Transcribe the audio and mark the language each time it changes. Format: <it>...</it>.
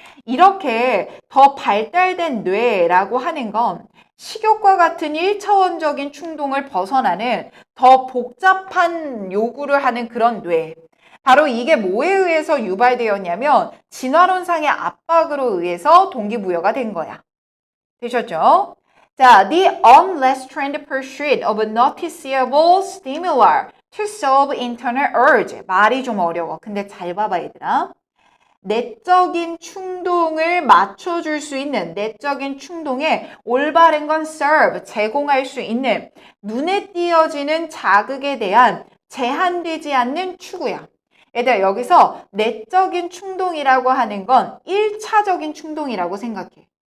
<ko>이렇게 더 발달된 뇌라고 하는 건 식욕과 같은 1차원적인 충동을 벗어나는 더 복잡한 요구를 하는 그런 뇌. 바로 이게 뭐에 의해서 유발되었냐면 진화론상의 압박으로 의해서 동기부여가 된 거야. 되셨죠?</ko> <en>자, the unrestrained pursuit of noticeable stimuli to solve internal urge.</en> <ko>말이 좀 어려워. 근데 잘 봐봐, 얘들아. 내적인 충동을 맞춰줄 수 있는 내적인 충동에 올바른 건 serve, 제공할 수 있는 눈에 띄어지는 자극에 대한 제한되지 않는 추구야. 얘들아, 여기서 내적인 충동이라고 하는 건 1차적인 충동이라고 생각해.</ko>